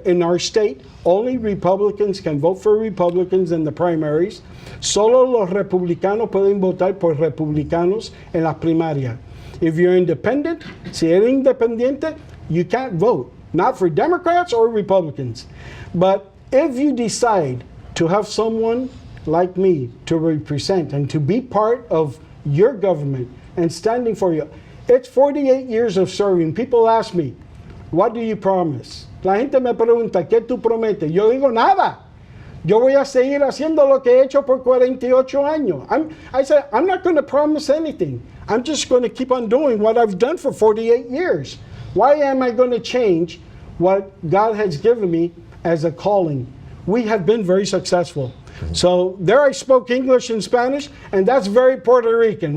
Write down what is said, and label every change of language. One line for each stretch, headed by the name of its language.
English: In our state, only Republicans can vote for Republicans in the primaries.
Spanish: Solo los republicanos pueden votar por republicanos en las primarias.
English: If you're independent,
Spanish: si eres independiente,
English: you can't vote. Not for Democrats or Republicans. But if you decide to have someone like me to represent and to be part of your government and standing for you, it's 48 years of serving. People ask me, what do you promise?
Spanish: La gente me pregunta, ¿qué tú prometes? Yo digo, nada. Yo voy a seguir haciendo lo que he hecho por 48 años.
English: I said, I'm not going to promise anything. I'm just going to keep on doing what I've done for 48 years. Why am I going to change what God has given me as a calling? We have been very successful. So there I spoke English and Spanish, and that's very Puerto Rican.